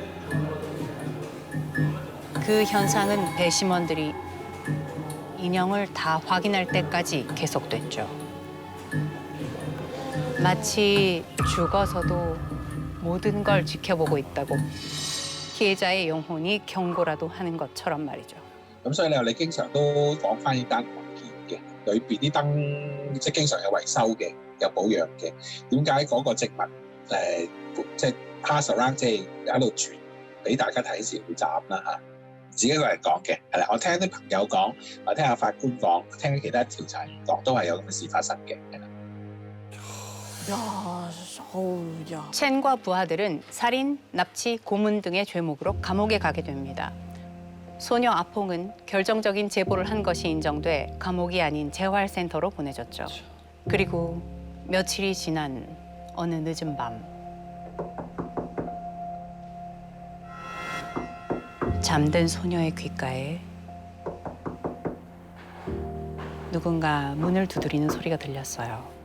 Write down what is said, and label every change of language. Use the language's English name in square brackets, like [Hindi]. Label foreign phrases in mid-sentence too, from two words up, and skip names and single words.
[Korean] 그 현상은 배심원들이 인형을 다 확인할 때까지 계속됐죠. 마치 죽어서도 모든 걸 지켜보고 있다고 피해자의 영혼이 경고라도 하는 것처럼 말이죠. [Cantonese] 咁所以你經常都講翻呢單案件嘅，裏邊啲燈即係經常有維修嘅，有保養嘅。點解嗰個植物即係 [English] pass around [Cantonese] 即係喺度傳俾大家睇時會斬啦嚇？自己一個人講嘅係啦，我聽啲朋友講，我聽下法官講，聽其他調查員講，都係有咁嘅事發生嘅，係啦。 [Korean] 야, 어우, 야. 첸과 부하들은 살인, 납치, 고문 등의 죄목으로 감옥에 가게 됩니다. 소녀 아퐁은 결정적인 제보를 한 것이 인정돼 감옥이 아닌 재활센터로 보내졌죠. 그리고 며칠이 지난 어느 늦은 밤 잠든 소녀의 귓가에 누군가 문을 두드리는 소리가 들렸어요.